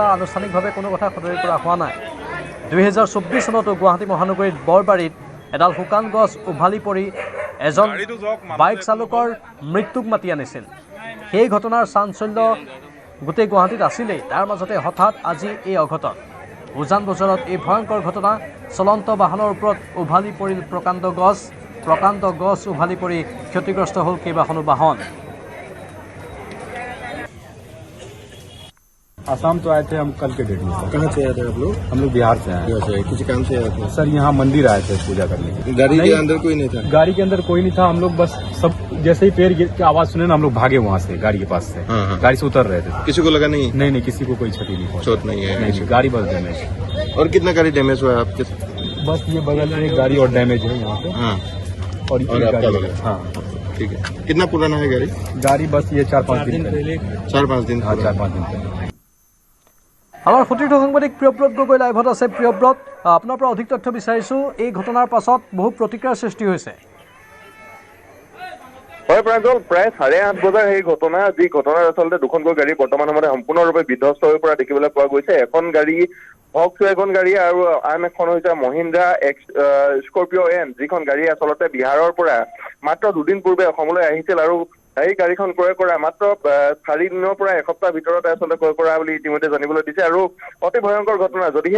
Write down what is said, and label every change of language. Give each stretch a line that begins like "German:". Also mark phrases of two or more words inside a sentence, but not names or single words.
Assamese: আনুষ্ঠানিকভাৱে কোনো কথা সদৰি কৰা হোৱা নাই 2024 চনতো গুৱাহাটী মহানগৰীত বৰবাৰীত এডাল শুকান গছ উভালি পৰি এজন বাইক চালকৰ মৃত্যুক মাতি আনিছিল সেই ঘটনাৰ চাঞ্চল্য গোটেই গুৱাহাটীত আছিলেই তাৰ মাজতে হঠাৎ আজি এই অঘটন উজান বজাৰত এই ভয়ংকৰ ঘটনা চলন্ত বাহনৰ ওপৰত উভালি পৰিল প্ৰকাণ্ড গছ উভালি পৰি ক্ষতিগ্ৰস্ত হ'ল কেইবাখনো বাহন
Hindi: आसाम तो आए थे हम कल के डेट में। कहाँ से आए थे आप लोग? हम लोग बिहार से आए से किसी काम से आए थे? सर यहाँ मंदिर आए थे पूजा करने के गाड़ी के अंदर कोई नहीं था? गाड़ी के अंदर कोई नहीं था हम लोग बस सब जैसे ही पेड़ की आवाज सुने ना हम लोग भागे वहाँ से गाड़ी के पास से गाड़ी से उतर रहे थे किसी को लगा नहीं? नहीं किसी को कोई क्षति नहीं चोट नहीं है? नहीं गाड़ी बस डैमेज और कितना गाड़ी डैमेज हुआ है आपके? बस ये बगल में एक गाड़ी और डैमेज है यहाँ पे और आपका लगा? हाँ ठीक है कितना पुराना है गाड़ी बस ये 4-5 दिन 4-5 दिन? हाँ 4-5 दिन
Assamese: আমাৰ সতীৰ্থ সাংবাদিক প্ৰিয়ব্ৰত গগৈ লাইভত আছে প্ৰিয়ব্ৰত আপোনাৰ পৰা অধিক তথ্য বিচাৰিছোঁ এই ঘটনাৰ পাছত বহু প্ৰতিক্ৰিয়াৰ সৃষ্টি হৈছে হয় প্ৰাঞ্জল প্ৰায় 8:30 বজাৰ সেই ঘটনা যি ঘটনাৰ আচলতে দুখনকৈ গাড়ী বৰ্তমান সময়ত সম্পূৰ্ণৰূপে বিধ্বস্ত হৈ পৰা দেখিবলৈ পোৱা গৈছে এখন গাড়ী ভক্সৱাগন গাড়ী আৰু আন এখন হৈছে মহিন্দ্ৰা স্কৰপিঅ' এন যিখন গাড়ী আচলতে বিহাৰৰ পৰা মাত্ৰ দুদিন পূৰ্বে অসমলৈ আহিছিল আৰু এই গাড়ীখন ক্ৰয় কৰা মাত্ৰ 4 দিনৰ পৰা এসপ্তাহ ভিতৰতে আচলতে ক্ৰয় কৰা বুলি ইতিমধ্যে জানিবলৈ দিছে আৰু অতি ভয়ংকৰ ঘটনা যদিহে